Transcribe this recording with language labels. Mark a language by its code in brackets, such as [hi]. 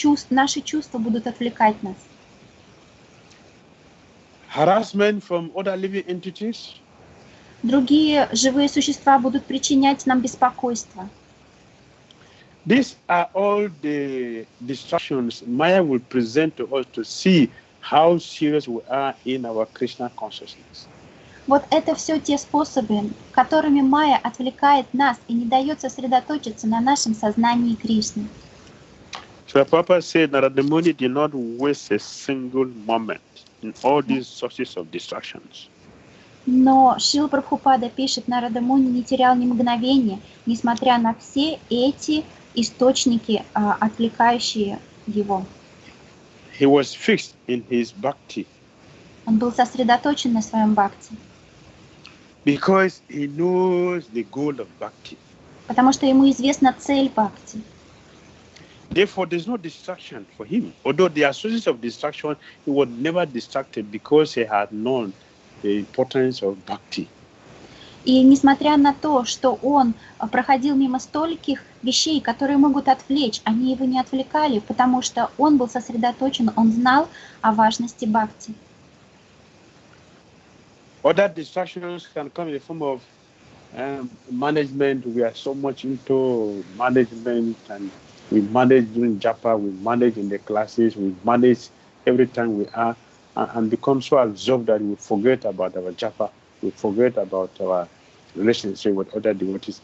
[ru] Наши чувства будут отвлекать нас. [en] Harassment from other living entities. [ru] Другие живые существа будут причинять нам беспокойство. [en] These are all the distractions Maya will present to us to see how serious we are in our Krishna consciousness. [ru] Вот это все те способы, которыми Майя отвлекает нас и не дает сосредоточиться на нашем сознании Кришны. [en] So Papa said Narada Muni did not waste a single moment in all these sources of distractions. [ru] Но Шрила Прабхупада пишет, Нарада Муни не терял ни мгновения, несмотря на все эти источники, отвлекающие его. [en] He was fixed in his bhakti. [ru] Он был сосредоточен на своем бхакти. [en] Because he knows the goal of bhakti. [ru] Потому что ему известна цель бхакти. [en] Therefore, there's no distraction for him. Although there are sources of distraction, he was never distracted because he had known the importance of bhakti. [ru] И несмотря на то, что он проходил мимо стольких вещей, которые могут отвлечь, они его не отвлекали, потому что он был сосредоточен, он знал о важности бхакти. [en] Other distractions can come in the form of management. We are so much into management, and we manage during japa, we manage in the classes, we manage every time we are, and become so absorbed that we forget about our japa, we forget about our relationship with other devotees.